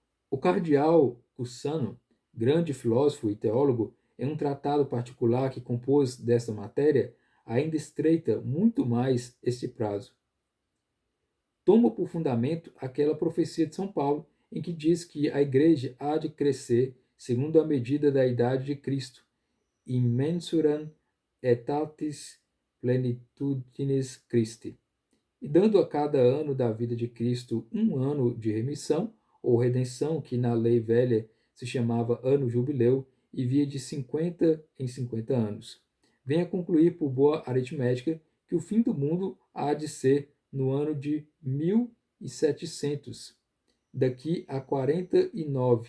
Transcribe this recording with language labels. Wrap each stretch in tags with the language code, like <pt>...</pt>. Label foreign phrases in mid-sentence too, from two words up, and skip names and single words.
<pt>O cardeal Cussano, grande filósofo e teólogo, em um tratado particular que compôs desta matéria, ainda estreita muito mais este prazo. Toma por fundamento aquela profecia de São Paulo, em que diz que a igreja há de crescer segundo a medida da idade de Cristo,</pt> <la>immensuram aetatis plenitudinis Christi,</la> <pt>e dando a cada ano da vida de Cristo um ano de remissão ou redenção, que na lei velha se chamava ano jubileu, e via de 50 em 50 anos. Venha concluir por boa aritmética que o fim do mundo há de ser no ano de 1700, daqui a 49.</pt>